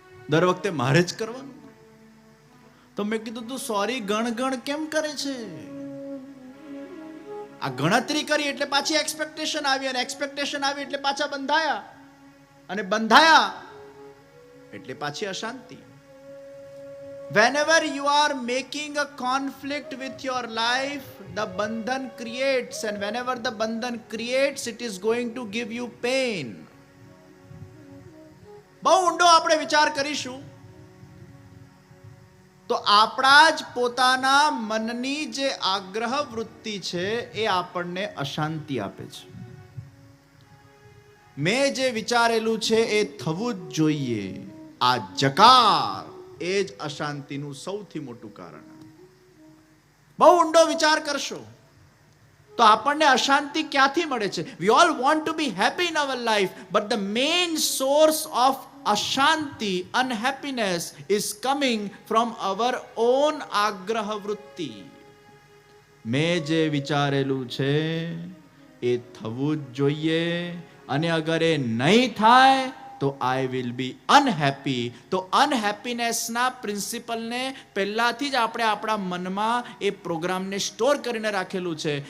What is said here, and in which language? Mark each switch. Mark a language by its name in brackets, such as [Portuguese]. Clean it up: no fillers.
[Gujarati] દર વખતે મારે જ કરવાનું. તો મેં કીધું તું સોરી ગણ કેમ કરે છે? આ ગણતરી કરી એટલે પાછી એક્સપેક્ટેશન આવી, અને એક્સપેક્ટેશન આવી એટલે પાછા બંધાયા, અને બંધાયા એટલે પાછી અશાંતિ. [English] Whenever you are making a conflict with your life, the bandhan creates, and whenever the bandhan creates, it is going to give you pain. [Gujarati] બહુ ઊંડો આપણે વિચાર કરીશું તો આપણા જ પોતાના મનની જે આગ્રહ વૃત્તિ છે એ આપણને અશાંતિ આપે છે. મેં જે વિચારેલું છે એ થવું જ જોઈએ, આ જકાર એ જ અશાંતિનું સૌથી મોટું કારણ. બહુ ઊંડો વિચાર કરશો તો આપણને અશાંતિ ક્યાંથી મળે છે? [English] We all want to be happy in our life, but the main source of Ashanti, unhappiness, is coming from our own agrah vritti. [Gujarati] મેં જે વિચારેલું છે એ થવું જ જોઈએ, અને અગર એ નહીં થાય તો [English] I will be unhappy. [Gujarati] તો અનહેપીનેસના પ્રિન્સિપલને પહેલાથી જ આપણે આપણા મનમાં એ પ્રોગ્રામને સ્ટોર કરીને રાખેલું છે.